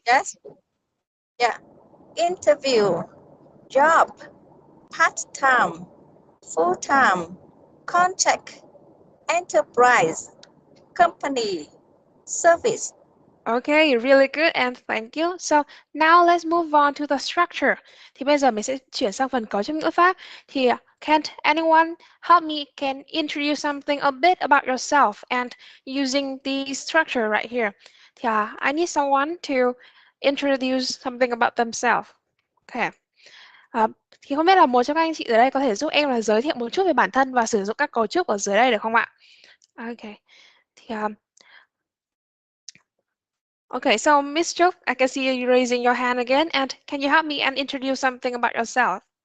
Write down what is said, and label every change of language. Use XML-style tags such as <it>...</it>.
<en>Yes. Yeah. Interview. Job. Part-time. Full-time. Contract. Enterprise. Company. Service. Okay, really good and thank you. So now let's move on to the structure.</en> <vi>Thì bây giờ mình sẽ chuyển sang phần cấu trúc ngữ pháp.</vi> <en>Thì can anyone help me can introduce something a bit about yourself and using the structure right here. Thì I need someone to introduce something about themselves. Okay.</en> <vi>Thì không biết là một trong các anh chị ở đây có thể giúp em là giới thiệu một chút về bản thân và sử dụng các cấu trúc ở dưới đây được không ạ?</vi> <en>Okay. Thì Okay, so Miss Trúc, I can see you raising your hand again, and can you help me and introduce something about yourself?</en>